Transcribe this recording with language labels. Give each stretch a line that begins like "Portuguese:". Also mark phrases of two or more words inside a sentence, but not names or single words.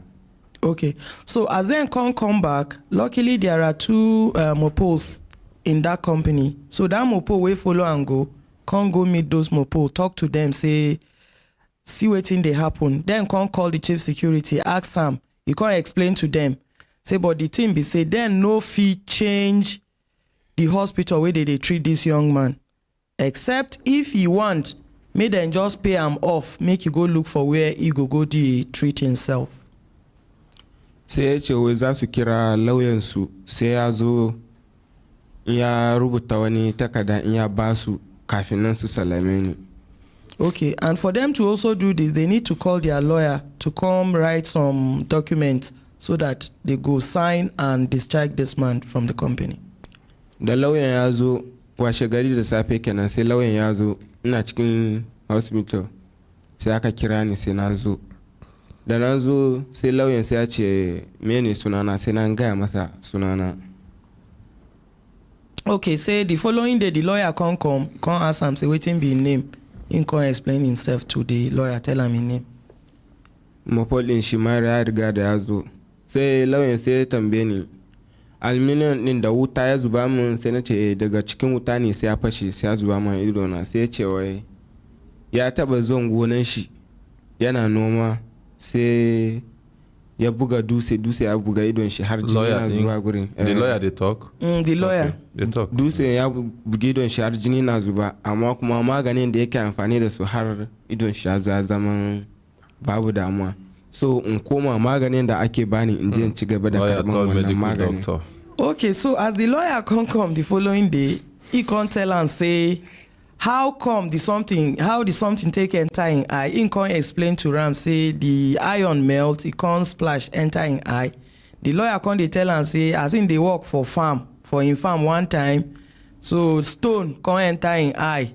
Nigerian Pidgin: Okay, so as then come back, luckily there are two mopos in that company. So that mopo will follow and go meet those mopo, talk to them, say, see what thing they happen. Then come call the chief security, ask Sam, he can't explain to them. Say, but the thing be say, then no fee change the hospital where they treat this young man. Except if he want, may then just pay him off, make you go look for where he go the treat himself.
Hausa: Sai ya ce wai za su kira lauyansu sai ya zo ya rubuta wani takarda in ya ba su kafin nan su salame ni.
Nigerian Pidgin: Okay, and for them to also do this, they need to call their lawyer to come write some documents so that they go sign and discharge this man from the company.
Hausa: Da lauyan ya zo washe gari da safe kenan, sai lauyan ya zo ina cikin hospital sai aka kira ni sai na zo. Da na zo sai lauyan sai ya ce mene sunana, sai na gaya masa sunana.
Nigerian Pidgin: Okay, say the following day the lawyer come ask him, say wetin be him name. He come explain himself to the lawyer, tell him his name.
Hausa: Mopol din shi ma ya riga da ya zo. Sai lauyan sai ya tambaye ni aluminium din da wuta ya zuba min, sai na ce daga cikin wuta ne sai ya fashe, sai ya zuba min ido na. Sai ya ce wai ya taba zon gonan shi yana noma, sai ya buga dutse ya buga idon shi har jini na zuba gurin.
Nigerian Pidgin: The lawyer they talk? The lawyer. Okay. They talk.
Hausa: Dutse ya buga idon shi har jini na zuba, amma kuma maganin da yake amfani da su har idon shi ya zama babu damuwa. So in koma maganin da ake bani in je in ci gaba da karban wannan maganin.
Nigerian Pidgin: Okay, so as the lawyer come the following day, he come tell and say how the something take enter in eye. He can't explain to Ram, say the iron melt, it can't splash enter in eye. The lawyer can't tell and say as in they work for in farm one time, so stone can't enter in eye.